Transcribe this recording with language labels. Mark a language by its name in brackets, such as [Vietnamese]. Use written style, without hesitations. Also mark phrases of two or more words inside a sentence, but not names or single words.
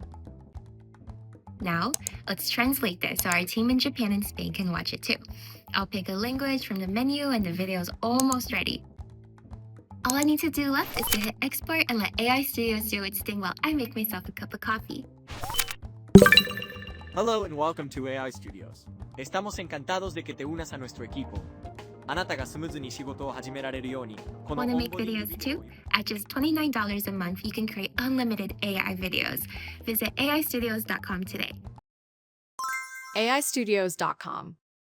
[English] Now, let's translate this so our team in Japan and Spain can watch it too. I'll pick a language from the menu and the video is almost ready. All I need to do left is to hit export and let AI Studios do its thing while I make myself a cup of coffee. Hello and welcome to AI Studios. [Spanish] Estamos encantados de que te unas a nuestro equipo. [Japanese] あなたがスムーズに仕事を始められるように、この [English] Want to [Japanese] オン [English] make [Japanese] ボディング [English] videos [Japanese] ビデオ [English] too? [Japanese] を [English] At just $29 a month, you can create unlimited AI videos. Visit aistudios.com today. aistudios.com